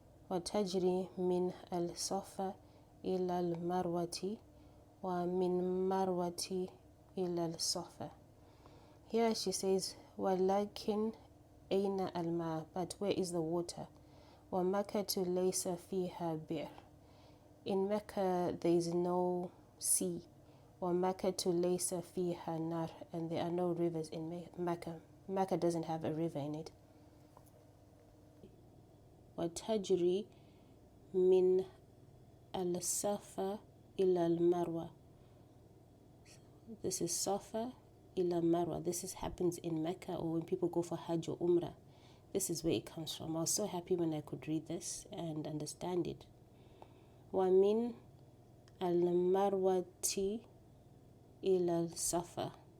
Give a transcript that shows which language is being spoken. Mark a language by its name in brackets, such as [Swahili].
[Arabic] وتجري من الصفا إلى المروة ومن مروة إلى الصفا. [English] Here she says, [Arabic] ولكن أين الماء, [English] but where is the water? [Arabic] ومكة ليس فيها بئر. [English] In Mecca there is no sea. [Arabic] ومكة ليس فيها نار, [English] and there are no rivers in Mecca. Mecca doesn't have a river in it. [Arabic] وتجري من الصفا إلى المروة. [English] This is Safa ila Marwa. This happens in Mecca, or when people go for hajj or umrah. This is where it comes from. I was so happy when I could read this and understand it. [Arabic] ومن المروة إلى الصفا.